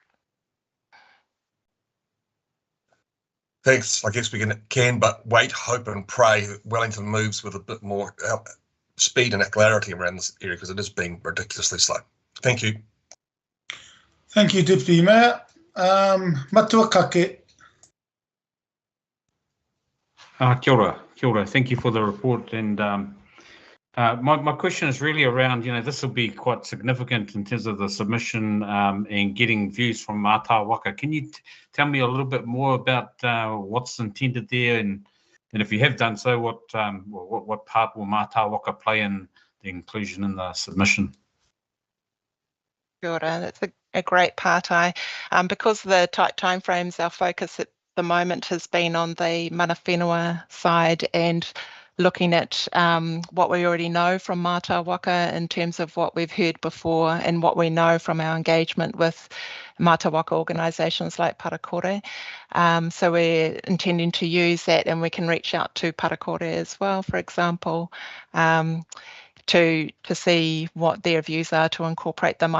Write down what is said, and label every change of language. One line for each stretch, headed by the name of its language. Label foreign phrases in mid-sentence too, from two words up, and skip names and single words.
English: Thanks. I guess we can but wait, hope and pray that Wellington moves with a bit more speed and clarity around this area, because it is being ridiculously slow. Thank you. Thank you, Deputy Mayor. Matua Kake.
Māori: Kia ora.
English: Thank you for the report. And my question is really around, this will be quite significant in terms of the submission and getting views from Mātai Waka. Can you tell me a little bit more about what's intended there, and if you have done so, what part will Mātai Waka play in the inclusion in the submission?
Māori: Kia ora.
English: That's a great part. Because of the tight timeframes, our focus at the moment has been on the
Māori: mana whenua
English: side and looking at what we already know from Mātai Waka in terms of what we've heard before and what we know from our engagement with Mātai Waka organisations like Parakore. So we're intending to use that, and we can reach out to Parakore as well, for example, to see what their views are to incorporate them.